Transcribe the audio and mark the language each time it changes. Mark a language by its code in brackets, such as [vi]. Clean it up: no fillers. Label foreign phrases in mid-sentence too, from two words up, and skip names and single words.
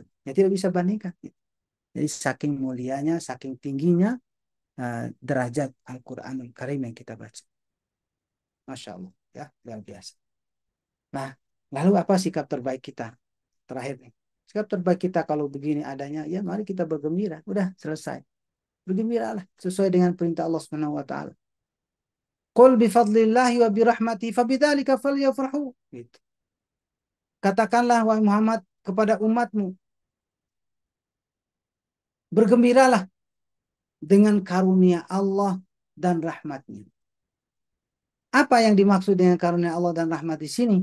[id] Ya tidak bisa bandingkan. Jadi saking mulianya, saking tingginya derajat Al-Qur'anul Karim yang kita baca. [ar] ما شاء الله [id] ya luar biasa. Nah, lalu apa sikap terbaik kita terakhir nih? Sikap terbaik kita kalau begini adanya, ya mari kita bergembira. Udah selesai. Bergembiralah sesuai dengan perintah Allah [ar] سبحانه وتعالى. قل بفضل الله وبرحمته فبذلك فليفرحوا. [id] Gitu. Katakanlah wahai Muhammad kepada umatmu, bergembiralah dengan karunia Allah dan rahmatnya. Apa yang dimaksud dengan karunia Allah dan rahmat di sini?